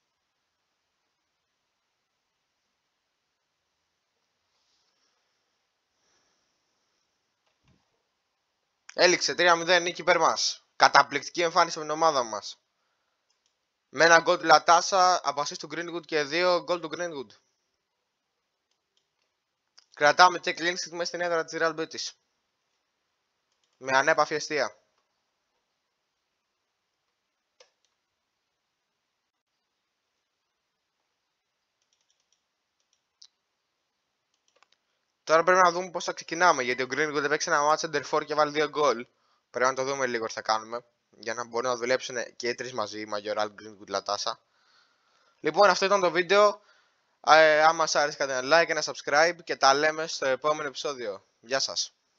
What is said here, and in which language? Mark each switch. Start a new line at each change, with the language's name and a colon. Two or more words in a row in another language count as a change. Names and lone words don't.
Greek: Έληξε 3-0 νίκη υπέρ μας. Καταπληκτική εμφάνιση με την ομάδα μας. Με ένα γκολ του Λατάσα, από assist του Greenwood και 2 γκολ του Greenwood. Κρατάμε
English: check clean sheet
Greek: μέσα στην έδρα της Real Betis. Με ανέπαφη εστία. Τώρα πρέπει να δούμε πώς θα ξεκινάμε, γιατί ο Greenwood έπαιξε ένα
English: match center for
Greek: και βάλει 2 γκολ. Πρέπει να το δούμε λίγο τι θα κάνουμε, για να μπορούν να δουλέψουν και οι τρεις μαζί, Majoral, Greenwood, Λατάσα. Λοιπόν, αυτό ήταν το βίντεο. Αν σας άρεσε, κάντε ένα like, ένα subscribe και τα λέμε στο επόμενο επεισόδιο. Γεια σας.